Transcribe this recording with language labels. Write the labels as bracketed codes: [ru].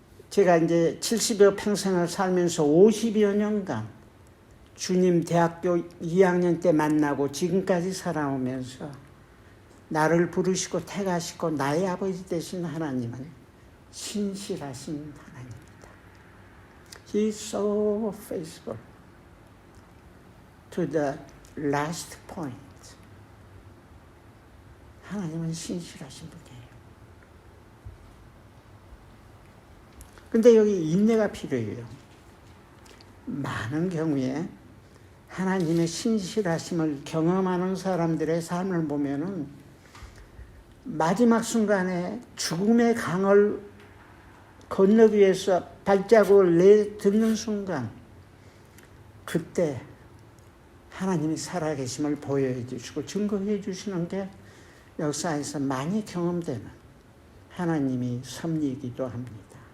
[ko] 제가 이제 70여 평생을 살면서 50여 년간 주님 대학교 2학년 때 만나고 지금까지 살아오면서 나를 부르시고 택하시고 나의 아버지 되신 하나님은 신실하신 하나님입니다. [en] He is so faithful to the last point. [ko] 하나님은 신실하신 분이에요. 근데 여기 인내가 필요해요. 많은 경우에 하나님의 신실하심을 경험하는 사람들의 삶을 보면은 마지막 순간에 죽음의 강을 건너기 위해서 발자국을 내딛는 순간 그때 하나님이 살아계심을 보여해 주시고 증거해 주시는 게 역사에서 많이 경험되는 하나님이 섭리이기도 합니다.